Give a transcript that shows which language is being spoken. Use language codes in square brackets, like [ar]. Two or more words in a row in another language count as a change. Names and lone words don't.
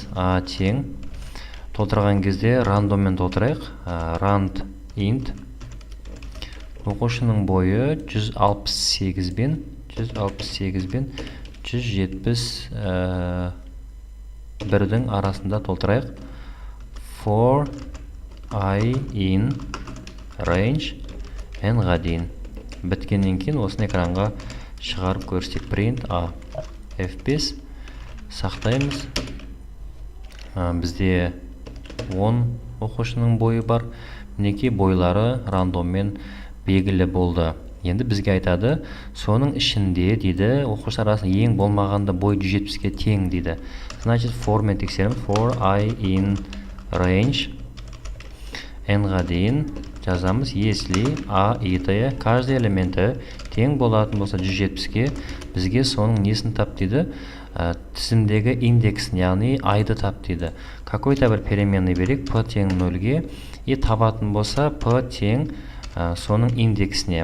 [kk] A тең толтырған кезде рандоммен толтырайық. [en] Rand int [kk] оқушының бойы 168 бен 171-дің арасында толтырайық. [en] For I in range [kk] n-ға дейін. Біткеннен кейін осыны экранға шығарып көрсетейік. [en] Print a f5 сақтаймыз. [kk] Бізде 10 оқушының бойы бар. Мінекей бойлары рандоммен белгілі болды. Енді бізге айтады, соның ішінде дейді, оқушылар арасында ең болмағанда бой 170-ге тең дейді. Значит, формен тексереміз. [en] For I in range [kk] n-ға дейін жазамыз. [ru] Если a итая каждый [kk] элементі тең болатын болса 170-ге, бізге соның несін тап дейді? Тізімдегі индексін, яғни айды тап дейді. Какой-то бір переменный берек, p тең 0-ге, и табатын болса p тең соның индексіне.